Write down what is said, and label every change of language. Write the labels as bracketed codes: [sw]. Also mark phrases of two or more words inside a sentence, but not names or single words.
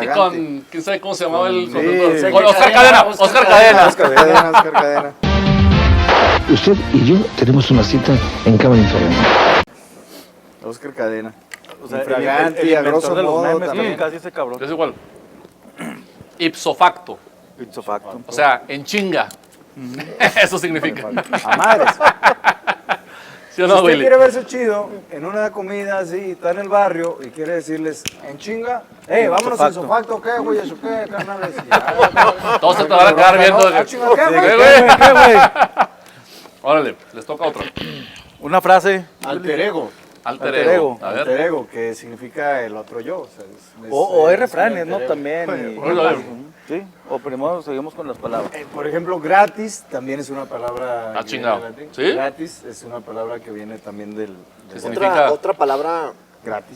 [es] llamaba con... ¿Quién sabe cómo se llamaba el...? Sí, Con Oscar Cadena. Oscar Cadena. Oscar Cadena. Usted y yo tenemos una cita en cámara infernal. Oscar Cadena. O sea, Infraganti, [la] a grosso [es] de los modo, memes, también. casi ese cabrón. Es igual. [la] Ipso facto. Ipso facto. [es] O sea, en chinga. Eso significa. A madres. ¿Sí o Si no, usted Willy? quiere verse chido en una comida así, está en el barrio y quiere decirles en chinga, vámonos en sofacto, ¿qué, güey? ¿Eso qué, carnales? Todos se te van a quedar viendo. Ah, chinga, ¿qué, güey? ¿Qué, güey? Órale, les toca otra. Una frase. [la] Alter ego. Alter ego. A [es] Alter ver. ego, que significa el otro yo. O sea, O hay es refranes, un ¿no? [la] alter ego. [es] También. Sí. O primero seguimos con las palabras. Por ejemplo, gratis también es una palabra. Ah, que chingado. viene del latín. ¿Sí? Gratis es una palabra que viene también del ¿Qué significa? Otra palabra gratis.